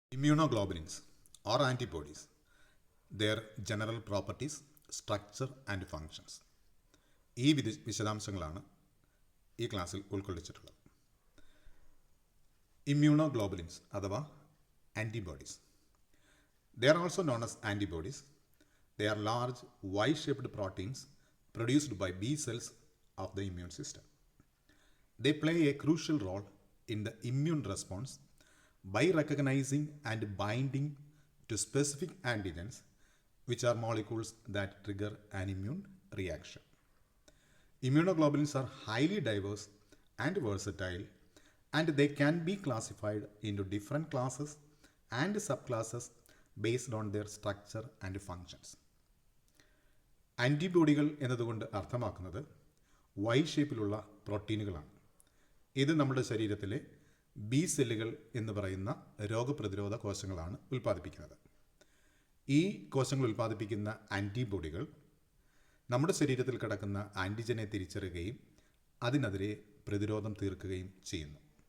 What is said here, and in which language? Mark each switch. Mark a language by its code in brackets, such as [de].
[en] Immunoglobulins or antibodies, their general properties, structure and functions. [ml] ഈ വിശദാംശങ്ങളാണ് ഈ ക്ലാസ്സിൽ ഉൾക്കൊള്ളിച്ചിട്ടുള്ളത്. ഇമ്മ്യൂണോഗ്ലോബുലിൻസ് അഥവാ antibodies. [en] They are also known as antibodies. They are large Y-shaped proteins produced by B cells of the immune system. They play a crucial role in the immune response by recognizing and binding to specific antigens, which are molecules that trigger an immune reaction. Immunoglobulins are highly diverse and versatile, and they can be classified into different classes and subclasses based on their structure and functions. [ml] ആൻറ്റിബോഡികൾ എന്നതുകൊണ്ട് അർത്ഥമാക്കുന്നത് Y ഷേപ്പിലുള്ള പ്രോട്ടീനുകളാണ്. ഇത് നമ്മുടെ ശരീരത്തിലെ B സെല്ലുകൾ എന്ന് പറയുന്ന രോഗപ്രതിരോധ കോശങ്ങളാണ് ഉൽപ്പാദിപ്പിക്കുന്നത്. ഈ കോശങ്ങൾ ഉൽപ്പാദിപ്പിക്കുന്ന ആൻറ്റിബോഡികൾ നമ്മുടെ ശരീരത്തിൽ കിടക്കുന്ന ആൻറ്റിജനെ തിരിച്ചറിയുകയും അതിനെതിരെ പ്രതിരോധം തീർക്കുകയും ചെയ്യുന്നു.